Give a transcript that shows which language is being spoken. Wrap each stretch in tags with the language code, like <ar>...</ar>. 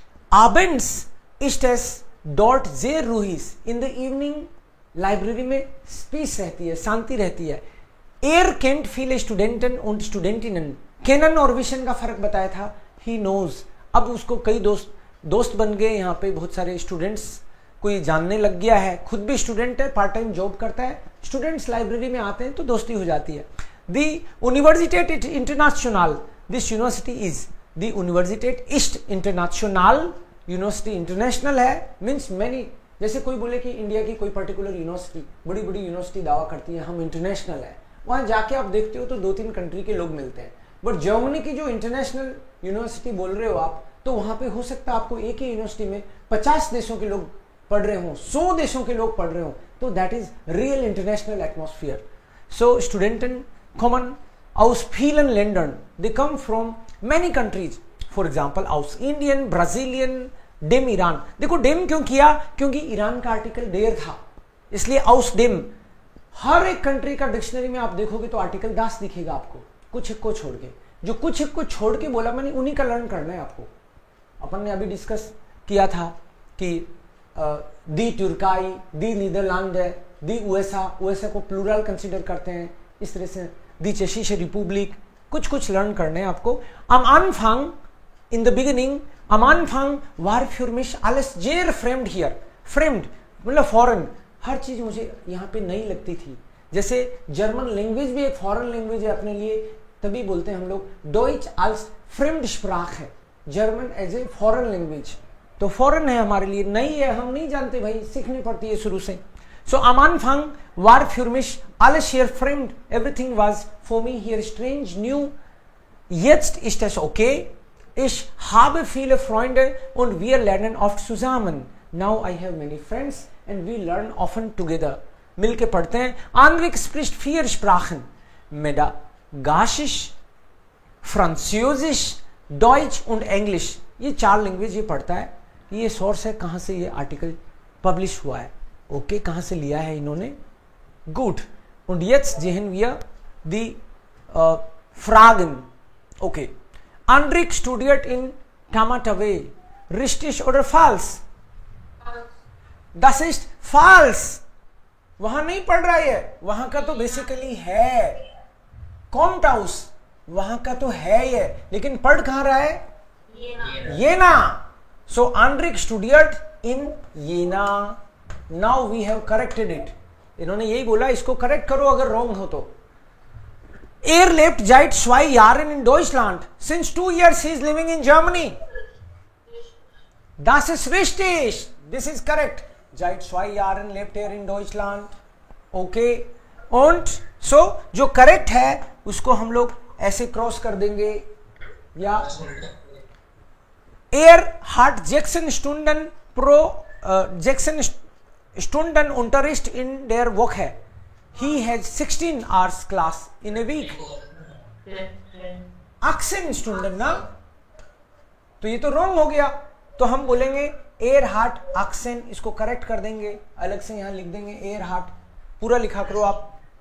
<de>abends ist es dort sehr ruhig,</de> <en>in the evening</en> <hi>library में piece रहती है, शांति रहती है।</hi> <de>kennt viele Studenten und Studentinnen,</de> <hi>Kenin और विशन का फर्क बताया था,</hi> <en>he knows,</en> <hi>अब उसको कई दोस्त बन गए, यहाँ पे बहुत सारे स्टूडेंट्स कोई जानने लग गया है, खुद भी स्टूडेंट है, पार्ट टाइम जॉब करता है, स्टूडेंट्स लाइब्रेरी में आते हैं तो दोस्ती हो जाती है। दी यूनिवर्सिटेट international, this university is the यूनिवर्सिटेट east international, university international है, मीन्स मैनी, जैसे कोई बोले कि इंडिया की कोई पर्टिकुलर यूनिवर्सिटी, बड़ी बड़ी यूनिवर्सिटी दावा करती है हम इंटरनेशनल है, वहां जाके आप देखते हो तो 2-3 कंट्री के लोग मिलते हैं, बट जर्मनी की जो इंटरनेशनल यूनिवर्सिटी बोल रहे हो आप, तो वहां पे हो सकता है आपको एक ही यूनिवर्सिटी में 50 देशों के लोग पढ़ रहे हो, 100 देशों के लोग पढ़ रहे हो, तो that is real international atmosphere.</hi> <de>सो स्टूडेंटन kommen aus vielen Ländern,</de> <en>they come from many countries, for example</en> <de>aus Indian, Brazilian, dem ईरान।</de> <hi>देखो डेम क्यों किया, क्योंकि ईरान का आर्टिकल देर था, इसलिए aus dem। हर एक कंट्री का डिक्शनरी में आप देखोगे तो आर्टिकल 10 दिखेगा आपको, कुछ एक को छोड़ के, जो कुछ एक को छोड़ के बोला मैंने उन्हीं का लर्न करना है आपको। अपन ने अभी डिस्कस किया था कि दी तुर्काई, दी नीदरलैंड, दी यूएसए, यूएसए को प्लूरल कंसीडर करते हैं, इस तरह से दी चेशिश रिपब्लिक, कुछ लर्न करने हैं आपको।</hi> <de>am Anfang</de> <en>in the beginning,</en> <de>am Anfang war für mich alles sehr fremd hier, fremd मतलब फॉरेन,</de> <hi>हर चीज मुझे यहाँ पे नई लगती थी। जैसे जर्मन लैंग्वेज भी एक फॉरेन लैंग्वेज है अपने लिए, तभी बोलते हैं हम लोग डॉइच als फ्रेंड स्प्राख है, German as a foreign language, तो फॉरेन है हमारे लिए, नई है, हम नहीं जानते भाई, सीखनी पड़ती है शुरू से।</hi> <de>सो am Anfang war für mich alles hier fremd,</de> <en>everything was for me here strange, new.</en> <de>Jetzt ist es okay, ich habe viele Freunde und wir lernen oft zusammen.</de> <en>Now I have many friends and we learn often together.</en> <hi>मिलके पढ़ते हैं।</hi> <de>Andrik spricht 4 Sprachen, Madagassisch, Französisch, Deutsch und English।</de> <hi>ये 4 language ये पढ़ता है। ये source है कहाँ से ये आर्टिकल पब्लिश हुआ है, ओके, कहाँ से लिया है इन्होंने, good.</hi> <de>Und jetzt sehen wir die Fragen, okay. Andrik studiert in Tamatave, richtig oder falsch? Das ist falsch,</de> <hi>वहां नहीं पढ़ रहा है, वहां का तो बेसिकली है, कॉम्ट हाउस वहां का तो है ये, लेकिन पढ़ कहां रहा है, येना। सो आंड्रिक स्टूडियट इन येना।</hi> <en>now we have corrected it,</en> <hi>इन्होंने यही बोला, इसको करेक्ट करो अगर रॉन्ग हो तो।</hi> <de>Er lebt seit 2 Jahren in Deutschland.</de> <en>Since 2 years he is living in Germany.</en> <de>Das ist richtig.</de> <en>This is correct.</en> <de>Seit 2 Jahren lebt er in Deutschland.</de> <en>Okay.</en> <hi>Und so जो correct है उसको हम लोग ऐसे क्रॉस कर देंगे, या</hi> <de>Er hat 6 Stunden pro 6 Stunden Unterricht in der Woche.</de> <en>He has 16 hours class in a week.</en> <hi>18 Stunden ना, तो ये तो रॉन्ग हो गया, तो हम बोलेंगे एयर हार्ट अक्सेन, इसको करेक्ट कर देंगे, अलग से यहां लिख देंगे एयर हार्ट, पूरा लिखा करो आप।</hi>